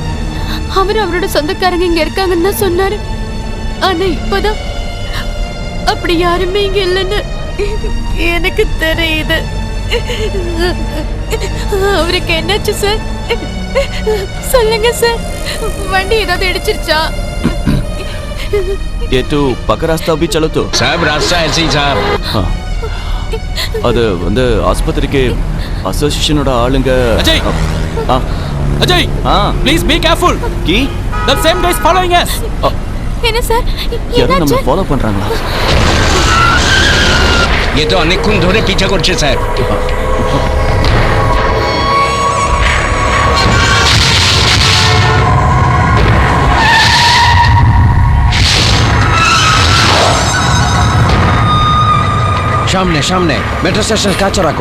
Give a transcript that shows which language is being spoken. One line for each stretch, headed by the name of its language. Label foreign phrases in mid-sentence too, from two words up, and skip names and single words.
Tamil: அவர் அவரோட சொந்தக்காரங்க இங்க இருக்காங்கன்னு தான் சொன்னாரு. ஆனா இப்பதான் அப்படி யாருமே இங்க இல்லைன்னு எனக்கு தெரியுது. அவருக்கு என்னாச்சு சார்? சொல்லுங்க சார், வண்டி ஏதாவது இடிச்சிருச்சா?
Hindi: ये तो पक्का रास्ता भी चलो तो साहब, रास्ता ऐसे ही साहब.
Tamil: அது வந்து ஆஸ்பத்திரிக்கு அசோசியேஷனோட ஆளுங்க.
English: அஜய், அஜய், please be careful. கி that same guy is following us.
Tamil: என்ன சார், யாரும் நம்ம ஃபாலோ பண்றாங்களா?
Hindi: ये तो
Bangla: অনেকক্ষণ ধরে পিছা করছে স্যার. সামনে সামনে মেট্রো স্টেশন কাছে রাখো.